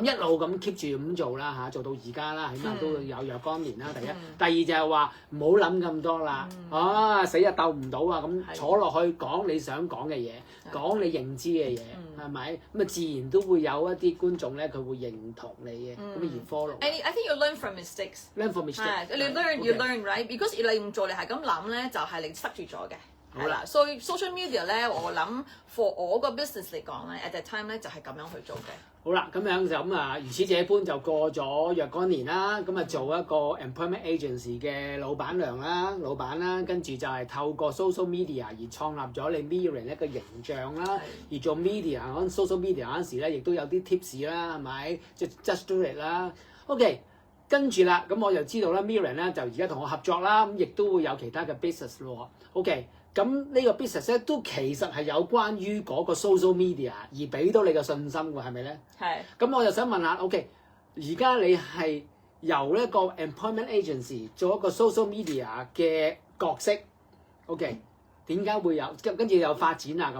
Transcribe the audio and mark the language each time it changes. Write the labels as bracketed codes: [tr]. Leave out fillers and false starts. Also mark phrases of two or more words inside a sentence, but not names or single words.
[yue] 咁一路咁 keep 住咁做啦嚇，做到而家啦，起碼都有若干年啦。第一，第二就係話唔好諗咁多啦。死啊鬥唔到啊，咁坐落去講你想講嘅嘢，講你認知嘅嘢，係咪？咁啊自然都會有一啲觀眾咧，佢會認同你嘅，咁而 follow。 [en] I think you learn from mistakes。 learn from mistakes。 you learn right，because [yue] 你唔做你係咁諗咧，就係你塞住咗嘅。係啦，所以 [en] social media [yue] 咧，我諗 for 我個 business 嚟講咧 ， [en] at that time [yue] 咧就係咁樣去做嘅。好啦，咁樣就咁啊，如此這般就過咗若干年啦，咁啊做一個 [en] employment agency [yue] 嘅老闆啦，跟住就係透過 [en] social media [yue] 而創立咗你 Miriam 一個形象啦，而做 media 嗰 [en] social media [yue] 嗰陣時咧，亦都有啲 tips 啦，係咪？即係 [en] just do it [yue] 啦。OK， 跟住啦，咁我就知道啦 ，Miriam 咧就而家同我合作啦，咁亦都會有其他嘅 business 咯。OK。咁呢個 business 咧都其實係有關於嗰個 [en] social media [yue] 而俾到你嘅信心喎，係咪咧？係。咁我就想問下 ，OK， 而家你係由一個 [en] employment agency [yue] 做一個 [en] social media [yue] 嘅角色 ，OK， 點解會有跟住有發展啊？